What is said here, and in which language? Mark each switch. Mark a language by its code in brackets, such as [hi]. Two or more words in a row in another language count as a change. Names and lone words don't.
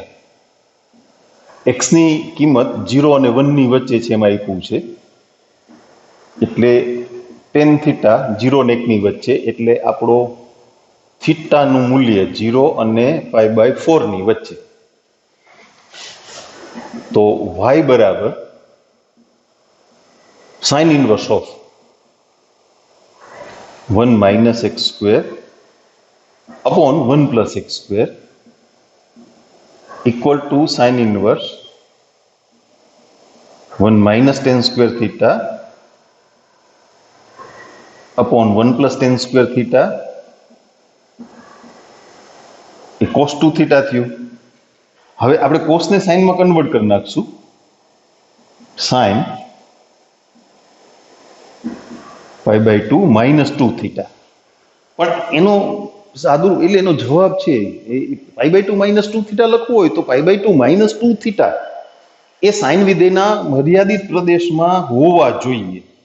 [gu] x ની કિંમત 0 અને 1 ની વચ્ચે છે એમાં આપ્યું છે, એટલે [en] tan theta [gu] 0 અને 1 ની વચ્ચે, એટલે આપણો થીટાનું મૂલ્ય 0 અને π/4 ની વચ્ચે. તો y બરાબર [en] sin inverse of 1 minus x square upon 1 plus x square equal to sin inverse 1 minus tan square theta upon 1 plus tan square theta એ cos 2 theta થયું. [gu] હવે આપણે cos ને sin માં કન્વર્ટ કરી નાખશું. [en] sin π/2 minus 2 theta. [gu] પણ એનો સાદું એટલે એનો જવાબ છે [en] π/2 minus 2 theta [gu] લખવું હોય તો [en] π/2 minus 2 theta [gu] એ sin વિધેયના મર્યાદિત પ્રદેશમાં હોવા જોઈએ.